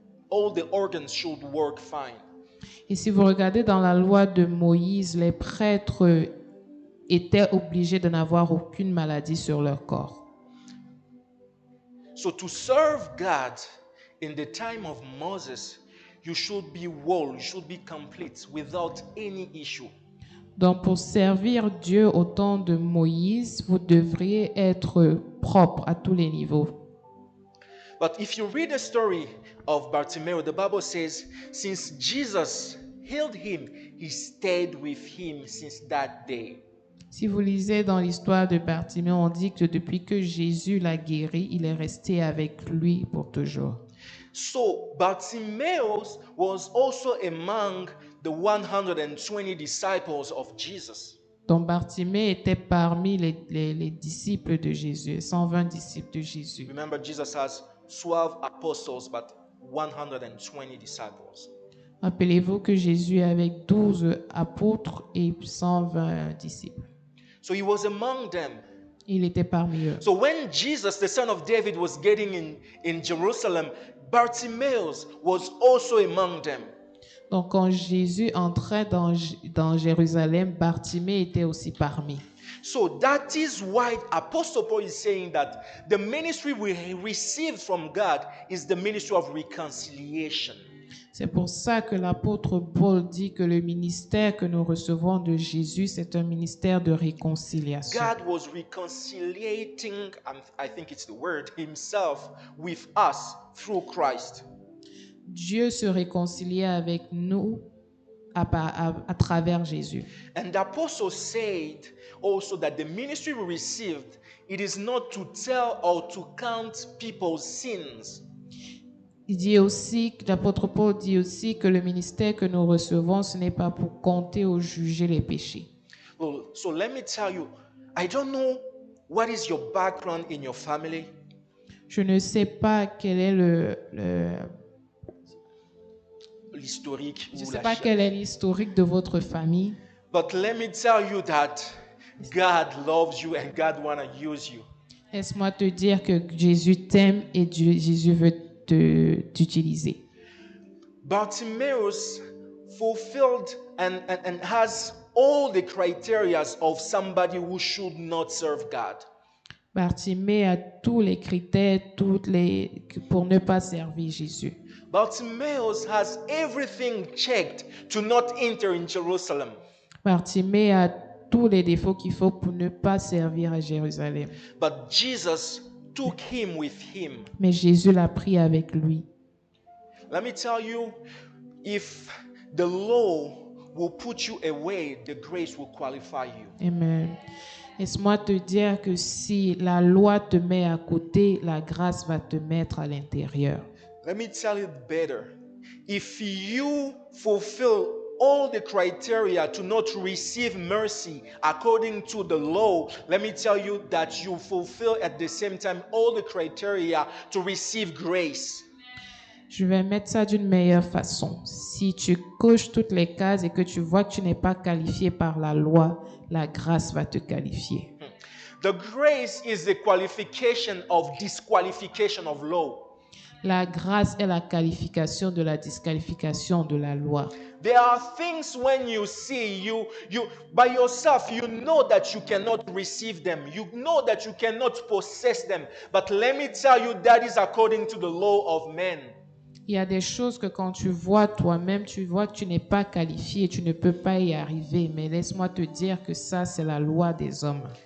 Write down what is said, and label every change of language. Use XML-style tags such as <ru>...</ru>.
<en>All the organs should work fine.</en> <fr>Et si vous regardez dans la loi de Moïse, les prêtres étaient obligés de n'avoir aucune maladie sur leur corps.</fr> <en>So to serve God in the time of Moses, you should be whole, you should be complete without any issue.</en> <fr>Donc pour servir Dieu au temps de Moïse, vous devriez être propre à tous les niveaux.</fr> <en>But if you read the story of Bartimaeus, the Bible says, since Jesus healed him, he stayed with him since that day.</en> <fr>Si vous lisez dans l'histoire de Bartimée, on dit que depuis que Jésus l'a guéri, il est resté avec lui pour toujours.</fr> <en>So Bartimaeus was also among the 120 disciples of Jesus.</en> <fr>Donc Bartimée était parmi les disciples de Jésus, 120 disciples de Jésus.</fr> <en>Remember, Jesus has 12 apostles, but 120 disciples.</en> <fr>Rappelez-vous que Jésus avait 12 apôtres et 120 disciples.</fr> <en>So he was among them.</en> <fr>Il était parmi eux.</fr> <en>So when Jesus, the son of David, was getting in Jerusalem, Bartimaeus was also among them.</en> <fr>Donc quand Jésus entrait dans Jérusalem, Bartimée était aussi parmi.</fr> <en>So that is why Apostle Paul is saying that the ministry we received from God is the ministry of reconciliation.</en> <fr>C'est pour ça que l'apôtre Paul dit que le ministère que nous recevons de Jésus, c'est un ministère de réconciliation.</fr> <en>God was reconciliating, I think it's the word, himself with us through Christ.</en> <fr>Dieu se réconciliait avec nous à travers Jésus.</fr> <en>And the apostle said also that the ministry we received, it is not to tell or to count people's sins.</en> <fr>Il dit aussi, l'apôtre Paul dit aussi que le ministère que nous recevons, ce n'est pas pour compter ou juger les péchés.</fr> <en>Well, so let me tell you, I don't know what is your background in your family.</en> <fr>Je ne sais pas quel est L'historique. je ou sais la pas cha- quel est l'historique de votre famille,</fr> <en>But let me tell you that God loves you and God want to use you.</en> <fr>laisse-moi te dire que Jésus t'aime et Jésus veut t'utiliser.</fr> <en>Bartimaeus fulfilled and has all the criteria of somebody who should not serve God.</en> <fr>Bartimée a tous les critères, pour ne pas servir Jésus.</fr> <en>Bartimaeus has everything checked to not enter in Jerusalem.</en> <fr>Bartimée a tous les défauts qu'il faut pour ne pas servir à Jérusalem.</fr> <en>But Jesus took him with him.</en> <fr>Mais Jésus l'a pris avec lui.</fr> <en>Let me tell you, if the law will put you away, the grace will qualify you. Amen.</en> <fr>Laisse-moi te dire que si la loi te met à côté, la grâce va te mettre à l'intérieur.</fr> <en>Let me tell you better. If you fulfill all the criteria to not receive mercy according to the law, let me tell you that you fulfill at the same time all the criteria to receive grace.</en> <fr>Je vais mettre ça d'une meilleure façon. Si tu coches toutes les cases et que tu vois que tu n'es pas qualifié par la loi, la grâce va te qualifier.</fr> <en>The grace is the qualification of disqualification of law.</en> <fr>La grâce est la qualification de la disqualification de la loi.</fr> <en>There are things when you see, you by yourself, you know that you cannot receive them. You know that you cannot possess them. But let me tell you, that is according to the law of men.</en> <fr>Il y a des choses que quand tu vois toi-même, tu vois que tu n'es pas qualifié, tu ne peux pas y arriver. Mais laisse-moi te dire que ça, c'est la loi des hommes.</fr>